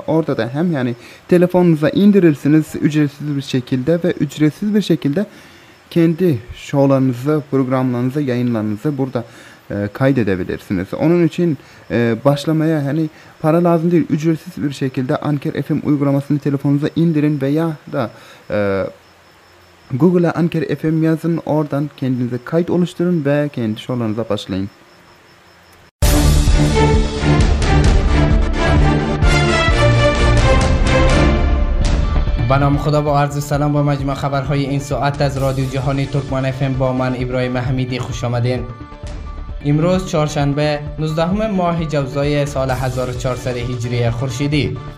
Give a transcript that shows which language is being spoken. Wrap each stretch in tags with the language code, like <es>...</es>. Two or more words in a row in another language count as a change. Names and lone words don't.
<tr>Orada da hem yani telefonunuza indirirsiniz ücretsiz bir şekilde ve ücretsiz bir şekilde kendi şovlarınızı, programlarınızı, yayınlarınızı burada kaydedebilirsiniz. Onun için başlamaya hani para lazım değil, ücretsiz bir şekilde Ankara FM uygulamasını telefonunuza indirin veya da Google'a Ankara FM yazın, oradan kendinize kayıt oluşturun ve kendi şovlarınıza başlayın.</tr> <fa>به نام خدا با عرض سلام با مجموع خبرهای این ساعت از رادیو جهانی ترکمان FM با من ابراهیم حمیدی خوش آمدین. امروز چهارشنبه 19 ماه جوزای سال 1400 هجری خورشیدی.</fa>